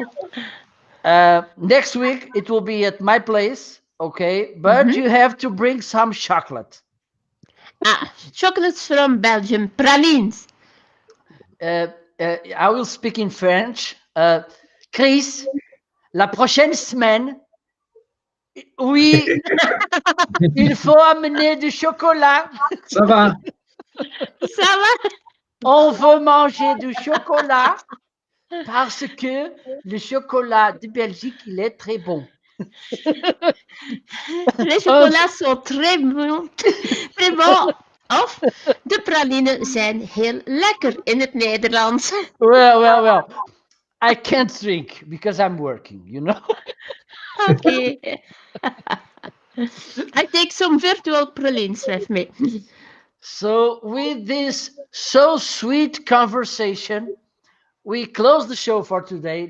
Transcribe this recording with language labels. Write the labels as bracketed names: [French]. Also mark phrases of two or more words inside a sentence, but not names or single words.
[English] Next week it will be at my place, okay? But you have to bring some chocolate. Chocolates from Belgium, pralines. I will speak in French. Chris, [French] la prochaine semaine, oui, il faut amener du chocolat. Ça va? Ça va? On veut manger du chocolat parce que le chocolat de Belgique, il est très bon. Les chocolats sont très bons. Très bons. [Dutch] Of de pralinen zijn heel lekker in het Nederlands. [English] Well. I can't drink because I'm working, you know. Okay. I take some virtual pralines with me. So with this so sweet conversation, we close the show for today.